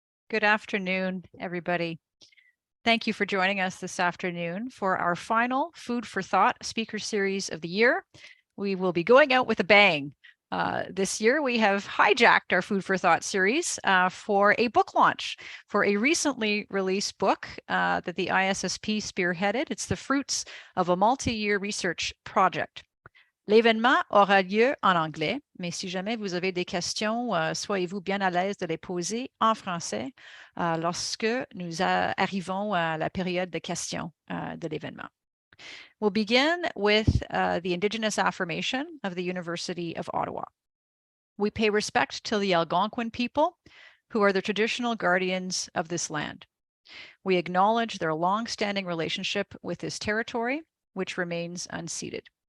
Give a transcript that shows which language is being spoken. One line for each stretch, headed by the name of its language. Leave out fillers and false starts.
English: Good afternoon, everybody. Thank you for joining us this afternoon for our final Food for Thought speaker series of the year. We will be going out with a bang. This year, we have hijacked our Food for Thought series for a book launch for a recently released book that the ISSP spearheaded. It's the fruits of a multi-year research project.
French: L'événement aura lieu en anglais, mais si jamais vous avez des questions, soyez-vous bien à l'aise de les poser en français lorsque nous arrivons à la période de questions de l'événement.
English: We'll begin with the Indigenous affirmation of the University of Ottawa. We pay respect to the Algonquin people, who are the traditional guardians of this land. We acknowledge their long-standing relationship with this territory, which remains unceded.